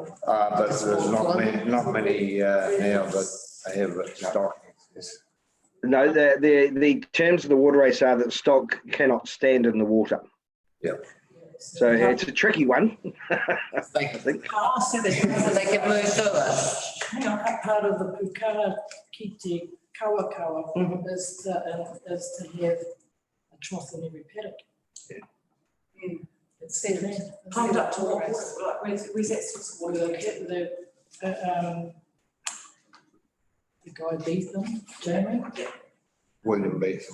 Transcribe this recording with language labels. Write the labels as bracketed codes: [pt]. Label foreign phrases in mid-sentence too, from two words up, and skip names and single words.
[en] But there's not many now that have it stocked. No, the terms of the water race are that stock cannot stand in the water. Yeah. So it's a tricky one. I think. Oh, so So they can move through it. hang on, that part of the [mi] pukara ki te kawakawa [en] is to have a trough in every paddock. Yeah. Instead of Pumped up to what, like, where's that source of water located? The guy Beetham, Jamie, William Beetham.